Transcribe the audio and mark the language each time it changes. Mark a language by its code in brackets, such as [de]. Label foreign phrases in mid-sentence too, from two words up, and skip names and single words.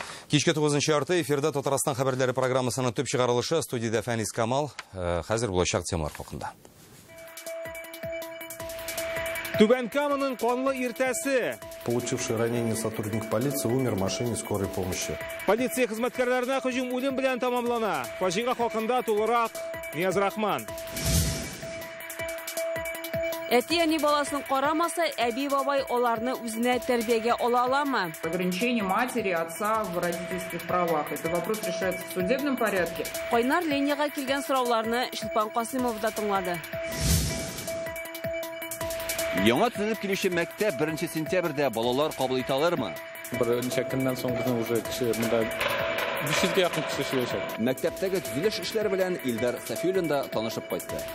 [tt] Кичке 9 арты эфирда Татарстан хабарлары программасының төп шығарылышы студияда Фәнис Камал. Хәзер булачак темалар хакында. Түбән Каманың қанлы иртәсе. [ru] Получивший ранение сотрудник полиции умер в машине скорой помощи. [tt] Полиция хезмәткәрләренә һөҗүм үлем белән тамамлана. Фаҗига хакында тулырак Нияз Рахман. Әти-әни баласын карамаса, әби-бабай оларны үзенә тәрбиягә ала аламы? [ru] Ограничение матери, отца в родительских правах. Это вопрос решается в судебном порядке. [tt] Кайнар линияга килгән сорауларны Шилпан Касыймов да тыңлады. Яңа төзелеп килүче мәктәп 1 сентябрьдә балалар кабул итә алырмы? Берничә көннән соң безнең уже кеше монда 500-гә якын кеше эшләячәк. Мәктәптәге төзелеш эшләре белән Илдар Сафиуллин да танышып кайтты.